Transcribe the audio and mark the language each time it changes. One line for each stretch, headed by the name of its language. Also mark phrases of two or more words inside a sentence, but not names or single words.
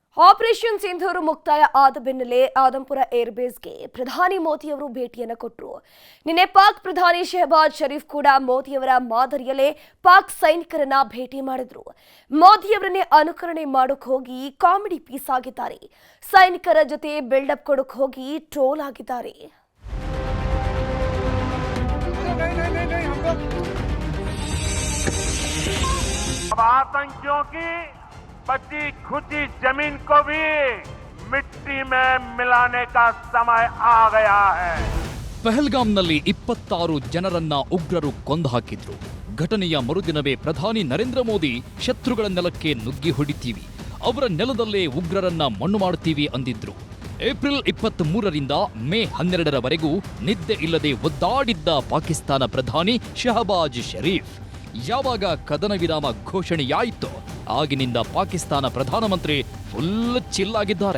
Kannada: ಆಪರೇಷನ್ ಸಿಂಧೂರ್ ಮುಕ್ತಾಯ ಆದ ಬೆನ್ನಲ್ಲೇ ಆದಂಪುರ ಏರ್ಬೇಸ್ಗೆ ಪ್ರಧಾನಿ ಮೋದಿಯವರು ಭೇಟಿಯನ್ನು ಕೊಟ್ಟರು. ನಿನ್ನೆ ಪಾಕ್ ಪ್ರಧಾನಿ ಶಹಬಾಜ್ ಶರೀಫ್ ಕೂಡ ಮೋದಿಯವರ ಮಾದರಿಯಲ್ಲೇ ಪಾಕ್ ಸೈನಿಕರನ್ನ ಭೇಟಿ ಮಾಡಿದ್ರು. ಮೋದಿಯವರನ್ನೇ ಅನುಕರಣೆ ಮಾಡೋಕೆ ಹೋಗಿ
English: comedy piece
Kannada: ಆಗಿದ್ದಾರೆ. ಸೈನಿಕರ ಜೊತೆ ಬಿಲ್ಡಪ್ ಕೊಡೋಕೆ ಹೋಗಿ ಟ್ರೋಲ್ ಆಗಿದ್ದಾರೆ.
Hindi: आतंकियों की बची खुची जमीन को भी मिट्टी में मिलाने का समय आ गया है.
Kannada: ಪಹಲ್ಗಾಮ್ನಲ್ಲಿ 26 ಜನರನ್ನ ಉಗ್ರರು ಕೊಂದು ಹಾಕಿದ್ರು. ಘಟನೆಯ ಮರುದಿನವೇ ಪ್ರಧಾನಿ ನರೇಂದ್ರ ಮೋದಿ ಶತ್ರುಗಳ ನೆಲಕ್ಕೆ ನುಗ್ಗಿ ಹೊಡಿತೀವಿ, ಅವರ ನೆಲದಲ್ಲೇ ಉಗ್ರರನ್ನ ಮಣ್ಣು ಮಾಡುತ್ತೀವಿ ಅಂದಿದ್ರು. ಏಪ್ರಿಲ್ 23ರಿಂದ ಮೇ 12ರವರೆಗೂ ನಿದ್ದೆ ಇಲ್ಲದೆ ಒದ್ದಾಡಿದ್ದ ಪಾಕಿಸ್ತಾನ ಪ್ರಧಾನಿ ಶಹಬಾಜ್ ಶರೀಫ್ ಯಾವಾಗ ಕದನ ವಿರಾಮ ಘೋಷಣೆಯಾಯಿತೋ ಆಗಿನಿಂದ ಪಾಕಿಸ್ತಾನ ಪ್ರಧಾನಮಂತ್ರಿ ಫುಲ್ ಚಿಲ್ಲಾಗಿದ್ದಾರೆ.